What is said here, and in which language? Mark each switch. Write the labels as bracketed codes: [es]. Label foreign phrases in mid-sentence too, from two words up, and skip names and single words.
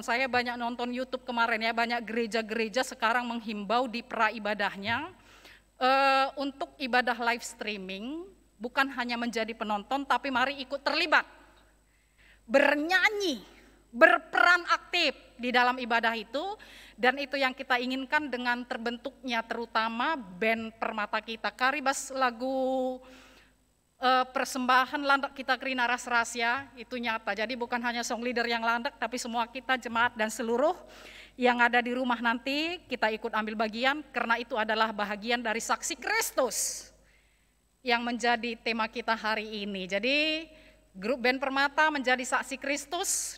[id] Saya banyak nonton YouTube kemarin ya, banyak gereja-gereja sekarang menghimbau di praibadahnya untuk ibadah live streaming, bukan hanya menjadi penonton, tapi mari ikut terlibat, bernyanyi, berperan aktif di dalam ibadah itu. Dan itu yang kita inginkan dengan terbentuknya terutama band Permata kita. Karibas lagu persembahan landak kita Krina Ras-Ras ya, itu nyata. Jadi bukan hanya [en] song leader [id] yang landak, tapi semua kita jemaat dan seluruh yang ada di rumah nanti kita ikut ambil bagian, karena itu adalah bahagian dari saksi Kristus yang menjadi tema kita hari ini. Jadi grup band Permata menjadi saksi Kristus.